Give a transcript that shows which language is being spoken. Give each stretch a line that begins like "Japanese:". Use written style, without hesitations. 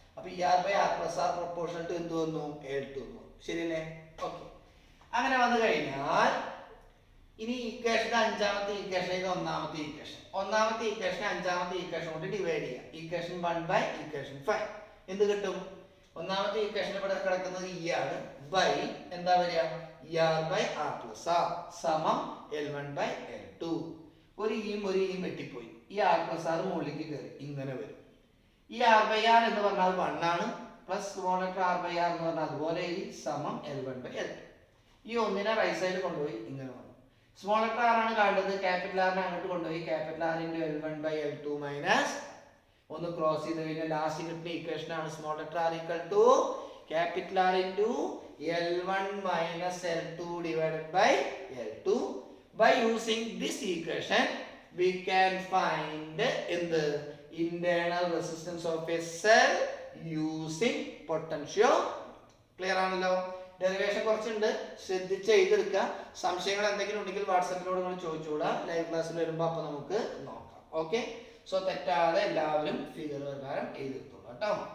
Malayalam: അപ്പൊ ER/R plus R proportional to എന്ത് വന്നു? L2 വന്നു. ശരിയല്ലേ? ഓക്കെ. അങ്ങനെ വന്നു കഴിഞ്ഞാൽ ഇനി ഇക്വേഷന്റെ അഞ്ചാമത്തെ ഇക്വേഷൻ ഇത് ഒന്നാമത്തെ ഇക്വേഷൻ. ഒന്നാമത്തെ ഇക്വേഷനെ അഞ്ചാമത്തെ ഇക്വേഷൻ കൊണ്ട് ഡിവൈഡ് ചെയ്യാം. ഇക്വേഷൻ 1 ബൈ ഇക്വേഷൻ 5 എന്ത് കിട്ടും? ഒന്നാമത്തെ ഇക്വേഷൻ ഇവിടെ കിടക്കുന്നത് E ആണ്. ബൈ എന്താ വരിക? ER/R പ്ലസ് R സമം L1 ബൈ L2. ഒരു ഇയും ഒരു ഇയും വെട്ടിപ്പോയി. ഈ R പ്ലസ് R മുകളിലേക്ക് കയറി ഇങ്ങനെ വരും. ഈ R/R എന്ന് പറഞ്ഞാൽ 1 ആണ്. പ്ലസ് സ്മോൾ ലെറ്റർ R/R എന്ന് പറഞ്ഞാൽ അതുപോലെ ഈ സമം L1 ബൈ L2. ഈ ഒന്നിനെ റൈറ്റ് സൈഡ് കൊണ്ടുപോയി ഇങ്ങനെ വന്നു. സ്മോൾ ലെറ്റർ R ആണ് കാണേണ്ടത്. ക്യാപിറ്റൽ ആറിനെ അങ്ങോട്ട് കൊണ്ടുപോയി capital R into L1 by L2 minus ഒന്ന് ക്രോസ് ചെയ്ത് കഴിഞ്ഞാൽ ലാസ്റ്റ് കിട്ടുന്ന ഇക്വേഷൻ ആണ്
English: Small letter R equal to capital R into L1 minus L2 divided by L2. By using this equation, we can find in the internal resistance of a cell using potential.
Malayalam: Clear ആണല്ലോ? Derivation കുറച്ചുണ്ട്, ശ്രദ്ധിച്ച് എഴുതിയെടുക്കുക. സംശയങ്ങൾ എന്തെങ്കിലും ഉണ്ടെങ്കിൽ വാട്സാപ്പിലൂടെ നിങ്ങൾ ചോദിച്ചുകൂടാ. Live ക്ലാസ്സിൽ വരുമ്പോൾ അപ്പോൾ നമുക്ക് നോക്കാം. ഓക്കെ, സോ തെറ്റാതെ എല്ലാവരും ഫിഗർ പ്രകാരം എഴുതിയെടുത്തോളൂ കേട്ടോ.